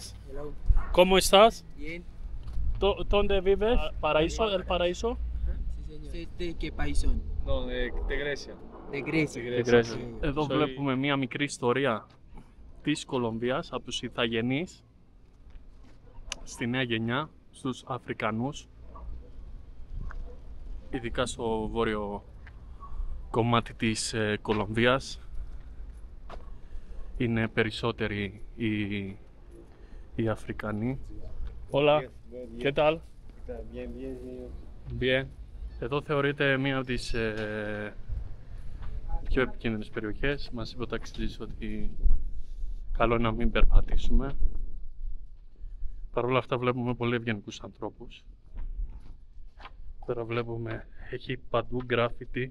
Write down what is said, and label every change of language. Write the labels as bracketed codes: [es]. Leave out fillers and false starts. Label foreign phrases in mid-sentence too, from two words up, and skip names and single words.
[en] Hello. [es] ¿Cómo estás? Bien. ¿Dónde vives? ¿Paraíso? ¿El Paraíso? Sí, señor. ¿De qué país son? No, de Grecia. De Grecia. [el] Εδώ βλέπουμε μία μικρή ιστορία της Κολομβίας από τους Ιθαγενείς στη νέα γενιά, στους Αφρικανούς, ειδικά στο βόρειο κομμάτι της Κολομβίας. Είναι περισσότεροι οι Αφρικανοί. [es] Hola, ¿qué tal? Bien. [el] Εδώ θεωρείται μία από τις πιο επικίνδυνες περιοχές. Μας είπε ο ταξιτζής ότι καλό είναι να μην περπατήσουμε. Παρ' όλα αυτά βλέπουμε πολύ ευγενικούς ανθρώπους. Τώρα βλέπουμε, έχει παντού γκράφιτι.